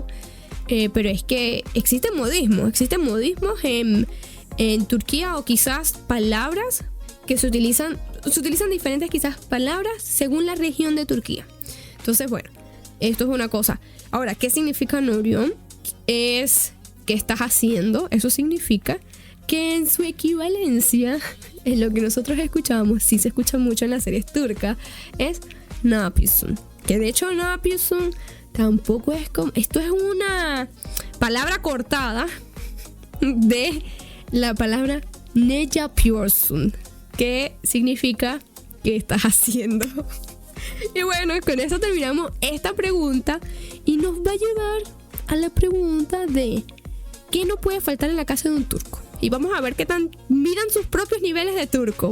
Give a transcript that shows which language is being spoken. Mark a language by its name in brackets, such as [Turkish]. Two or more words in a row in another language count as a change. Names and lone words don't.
[Spanish] Pero es que existen modismos en Turquía, o quizás palabras que se utilizan diferentes quizás palabras según la región de Turquía. Entonces, bueno, esto es una cosa. Ahora, ¿qué significa Norion? Es ¿qué estás haciendo? Eso significa. que en su equivalencia, en lo que nosotros escuchamos, sí se escucha mucho en las series turcas, es [Turkish] ne yapıyorsun. [Spanish] Que de hecho [Turkish] ne yapıyorsun [Spanish] tampoco es como... Esto es una palabra cortada de la palabra [Turkish] ne yapıyorsun, [Spanish] que significa ¿qué estás haciendo? Y bueno, con eso terminamos esta pregunta y nos va a llevar a la pregunta de ¿qué no puede faltar en la casa de un turco? Y vamos a ver qué tan miran sus propios niveles de turco.